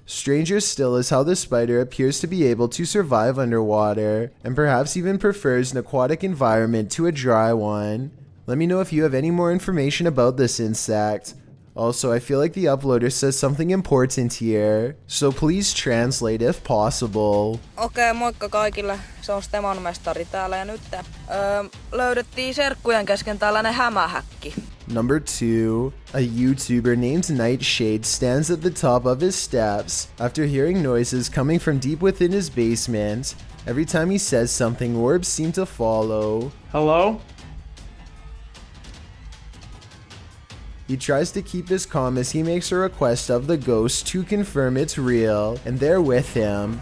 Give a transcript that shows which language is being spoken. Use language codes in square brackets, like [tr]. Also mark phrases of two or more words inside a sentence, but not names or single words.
[en] Stranger still is how the spider appears to be able to survive underwater, and perhaps even prefers an aquatic environment to a dry one. Let me know if you have any more information about this insect. Also, I feel like the uploader says something important here, so please translate if possible. [fi] Okei, moikka kaikille. Se on Stemon mestari täällä ja nyt löydettiin serkkujen kesken tällainen hämähäkki. [en] Number 2. A YouTuber named Nightshade stands at the top of his steps after hearing noises coming from deep within his basement. Every time he says something, orbs seem to follow. Hello? He tries to keep his calm as he makes a request of the ghost to confirm it's real, and they're with him.